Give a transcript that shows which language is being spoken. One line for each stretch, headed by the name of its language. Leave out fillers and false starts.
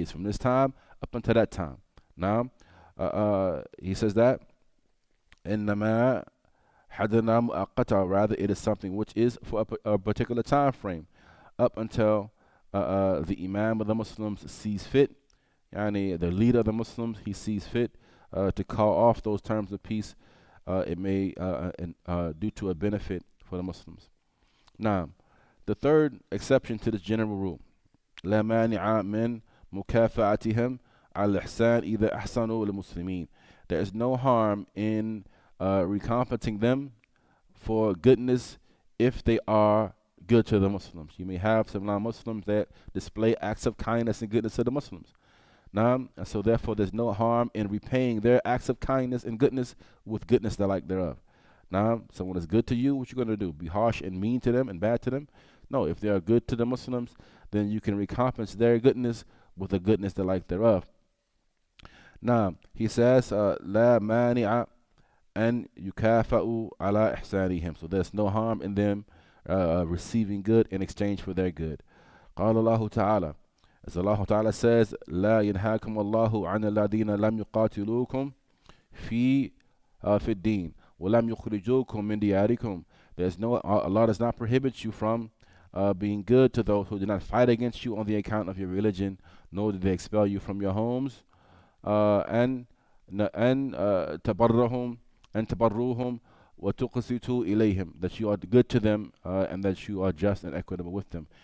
English: It's from this time up until that time. Now, he says that
Arabic: إنما حدنا مؤقتا,
English: rather it is something which is for a particular time frame up until the Imam of the Muslims sees fit, the leader of the Muslims, he sees fit to call off those terms of peace. It may due to a benefit for the Muslims. Now, the third exception to this general rule,
Arabic: لا مانع من مكافأتهم على الإحسان إذا أحسنوا للمسلمين.
English: There is no harm in recompensing them for goodness if they are good to the Muslims. You may have some non-Muslims that display acts of kindness and goodness to the Muslims. And so therefore there's no harm in repaying their acts of kindness and goodness with goodness the like thereof. Now, someone is good to you, what you going to do? Be harsh and mean to them and bad to them? No, if they are good to the Muslims, then you can recompense their goodness with the goodness the like thereof. Now, he says,
Arabic: لا مانع أن يكافئوا على إحسانهم.
English: So there's no harm in them receiving good in exchange for their good.
Arabic: قال الله تعالى,
English: as Allah Ta'ala says,
Arabic: لا ينهاكم الله عن الذين لم يقاتلوكم في في الدين ولم يخرجوكم من دياركم.
English: There's no Allah does not prohibit you from being good to those who do not fight against you on the account of your religion, nor did they expel you from your homes.
Arabic: أن أن تبرهم أن تبروهم وتقسطوا إليهم,
English: that you are good to them and that you are just and equitable with them.